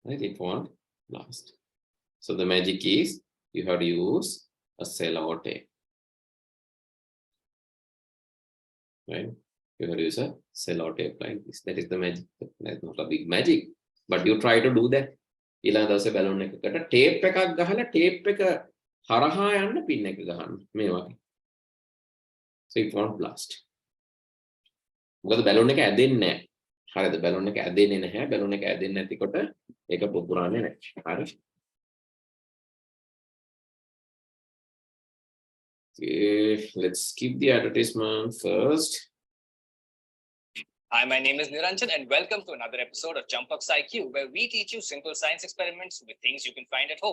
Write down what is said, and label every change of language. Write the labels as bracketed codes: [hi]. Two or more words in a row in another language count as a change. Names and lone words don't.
[en] right? It won't last. So the magic is you have to use a cello tape, right? You have to use a cello tape like this. That is the magic. That's not a big magic, but you try to do that. [si] ඊළඟ දවසේ බැලුන් එකකට ටේප් එකක් ගහලා ටේප් එක හරහා යන්න පින් එක ගහන්න මේ වගේ. [en] So it won't blast. [si] මොකද බැලුන් එක ඇදෙන්නේ නැහැ. හරිද? බැලුන් එක ඇදෙන්නේ නැහැ. බැලුන් එක ඇදෙන්නේ නැතිකොට ඒක පුපුරන්නේ නැහැ. හරි? [en] Okay, let's skip the advertisement first. Hi, my name is Nilanjana and welcome to another episode of Jumpbox IQ, where we teach you simple science experiments with things you can find at home.